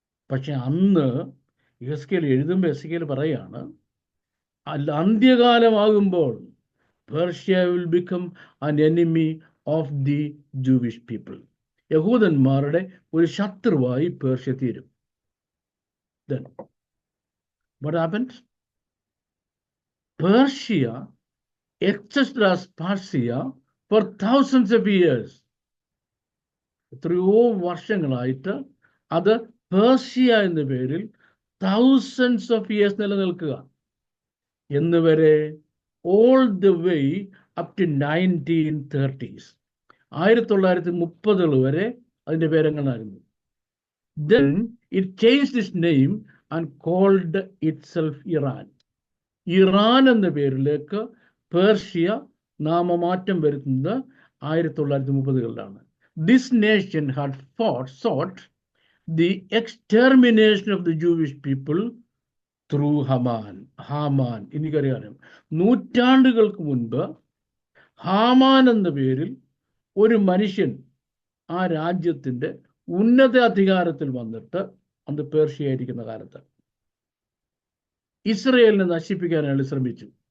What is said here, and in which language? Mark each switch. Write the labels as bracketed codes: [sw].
[ml] പക്ഷെ അന്ന് എസക്കിയേൽ എഴുതുമ്പോൾ എസക്കിയേൽ പറയാണ്, അന്ത്യകാലമാകുമ്പോൾ Persia [en] Will become an enemy of the Jewish people. [ml] യഹൂദന്മാരുടെ ഒരു ശത്രുവായി പേർഷ്യ തീരും. [en] Then what happened? Persia existed as Persia for thousands of years. [ml] എത്രയോ വർഷങ്ങളായിട്ട് അത് പേർഷ്യ എന്ന പേരിൽ [en] thousands of years [ml] നിലനിൽക്കുക. എന്ന് വരെ [en] all the way up to 1930s, [ml] 1930 വരെ അതിൻ്റെ പേരെങ്ങനായിരുന്നു. [en] Then it changed its name and called itself Iran. [ml] Iran എന്ന പേരിലേക്ക് പേർഷ്യ നാമമാറ്റം വരുത്തുന്നത് 1930-കളിലാണ്. [en] This nation had sought the extermination of the Jewish people through Haman. [ml] എനിക്കറിയാം, നൂറ്റാണ്ടുകൾക്ക് മുൻപ് ഹാമാൻ എന്ന പേരിൽ ഒരു മനുഷ്യൻ ആ രാജ്യത്തിൻ്റെ ഉന്നത അധികാരത്തിൽ വന്നിട്ട്, അന്ന് പേർഷ്യ ആയിരിക്കുന്ന കാലത്ത്, ഇസ്രയേലിനെ നശിപ്പിക്കാൻ അയാൾ ശ്രമിച്ചു.